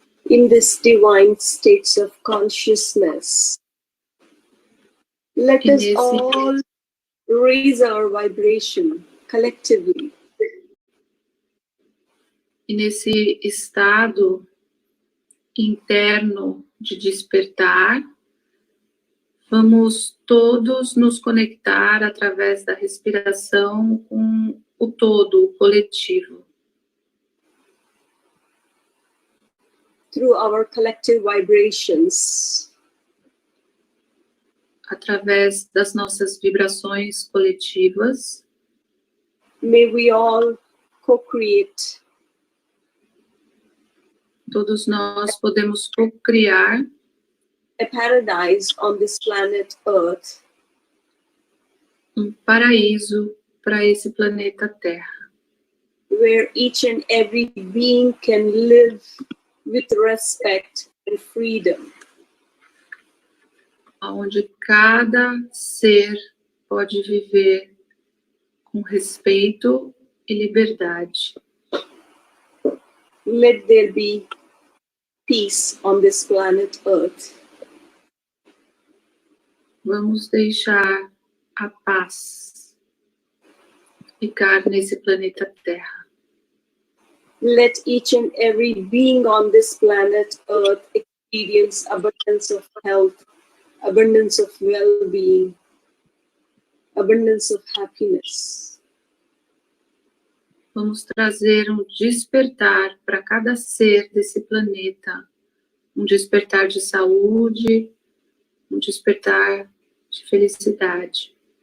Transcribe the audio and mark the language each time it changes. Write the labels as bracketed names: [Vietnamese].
[English] In this divine states of consciousness, let us all raise our vibration collectively. [Portuguese] E nesse estado interno de despertar, vamos todos nos conectar através da respiração com o todo, o coletivo. [English] Through our collective vibrations, [Portuguese] Através das nossas vibrações coletivas, [English] may we all co-create [Portuguese] todos nós podemos co-criar [English] a paradise on this planet Earth, [Portuguese] um paraíso para esse planeta Terra, [English] where each and every being can live with respect and freedom. [Portuguese] onde cada ser pode viver com respeito e liberdade. [English] Let there be peace on this planet Earth. [Portuguese] Vamos deixar a paz ficar nesse planeta Terra. [English] Let each and every being on this planet Earth experience abundance of health, abundance of well-being, abundance of happiness. [Portuguese] Vamos trazer um despertar para cada ser desse planeta, um despertar de saúde, um despertar de felicidade.